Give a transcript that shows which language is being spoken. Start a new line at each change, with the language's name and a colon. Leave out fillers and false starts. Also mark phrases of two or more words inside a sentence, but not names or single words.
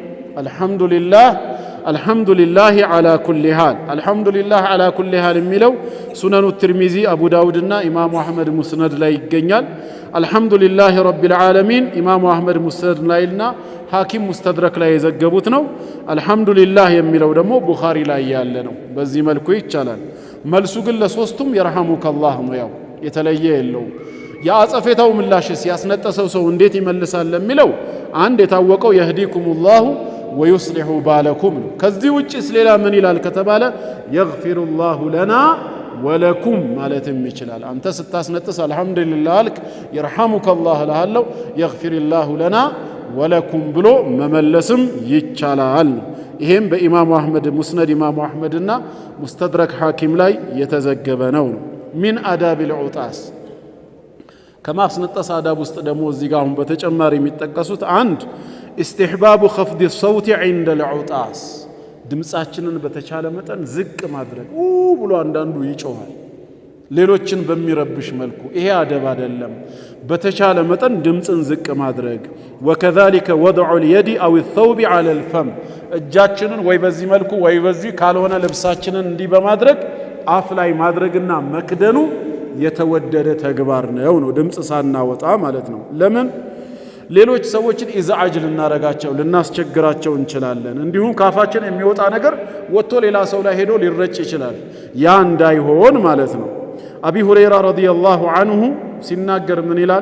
Arabic: الحمد لله على كل حال الحمد لله على كل حال
Amharic: የሚለው ሱነኑ ትርሚዚ አቡ ዳውድና ኢማሙ አህመድ ሙስነድ ላይ ይገኛል።
Arabic: الحمد لله رب العالمين
Amharic: ኢማሙ አህመድ ሙስነድ ላይና ሐኪም ሙስተድረክ ላይ የዘገቡት ነው። አልহামዱሊላህ የሚለው ደግሞ ቡኻሪ ላይ ያለ ነው። በዚህ መልኩ ይቻላል። መልሱ ግን ለሶስቱም يرحمك الله ነው። ያው የተለየ የለው። ያጸፈታው ምላሽስ ያስነጠሰው ሰው እንዴት ይመልሳል ለሚለው አንድ የታወቀው
Arabic: يهديكم الله ويصلح بالكم
Amharic: ነው። ከዚህ ውጪስ ሌላ ምን ይላል ከተባለ
Arabic: يغفر الله لنا ولكم
Amharic: ማለትም ይችላል። አንተ ስታስነጥስ አልহামዱሊላህ አልክ
Arabic: يرحمك الله
Amharic: ለሃለው
Arabic: يغفر الله لنا ولكم
Amharic: ብሎ መመለስም ይቻላል። ይሄም በኢማሙ አህመድ ሙስነድ ኢማሙ አህመድና ሙስተድረክ ሐኪም ላይ የተዘገበ ነው።
Arabic: من آداب العطاس
Amharic: ከማስነጠስ አዳብ ውስጥ ደግሞ እዚህ ጋር አሁን በተጨማሪ የሚጠቀሱት አንድ
Arabic: استحباب خفض الصوت عند العطاس
Amharic: ድምጻችንን በተቻለ መጠን ዝቅ ማድረግ ብሎ አንዳንዱ ይጮሃል ሌሎችን በሚረብሽ መልኩ ይሄ አደብ አይደለም። በተቻለ መጠን ድምጽን ዝቅ ማድረግ
Arabic: وكذلك وضع اليد او الثوب على الفم
Amharic: እጃችንን ወይ በዚህ መልኩ ወይ በዚህ ካልሆነ ልብሳችንን እንዲህ በማድረግ አፍ ላይ ማድረግና መክደኑ የተወደደ ተግባር ነው ድምጽ ሳናወጣ ማለት ነው። ለምን ሌሎች ሰዎችን ኢዛጅ ልናረጋቸው ልናስቸግራቸው እንችላለን። እንዲሁም ካፋችን የሚወጣ ነገር ወጥቶ ሌላ ሰው ላይ ሄዶ ሊረጭ ይችላል። ያ እንዳይሆን ማለት ነው። አቢ ሁረይራ
Arabic: رضي الله عنه
Amharic: ሲናገር ምን ይላል?